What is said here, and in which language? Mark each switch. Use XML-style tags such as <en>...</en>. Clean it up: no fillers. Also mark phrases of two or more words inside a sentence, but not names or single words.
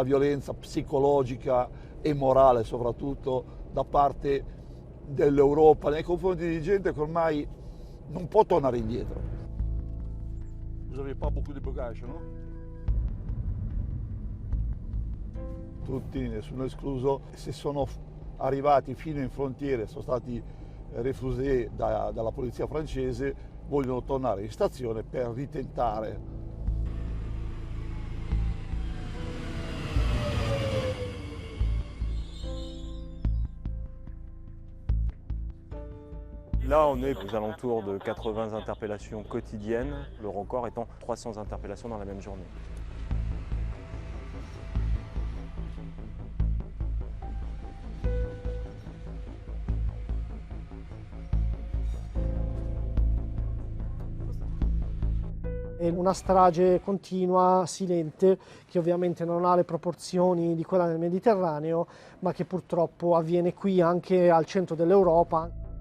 <it>violenza psicologica e morale soprattutto da parte dell'Europa nei confronti di gente che ormai non può tornare indietro.</it> <fr>Vous n'avez pas beaucoup de bagages,</fr> <it>no? Tutti, nessuno escluso, se sono arrivati fino in frontiere, sono stati refusés dalla polizia francese, vogliono tornare in stazione per ritentare.</it> <fr>Là, on est aux alentours de 80 interpellations quotidiennes, le record étant 300 interpellations dans la même journée.</fr> <it>È una strage continua, silente, che ovviamente non ha le proporzioni di quella del Mediterraneo, ma che purtroppo avviene qui anche al centro dell'Europa.</it>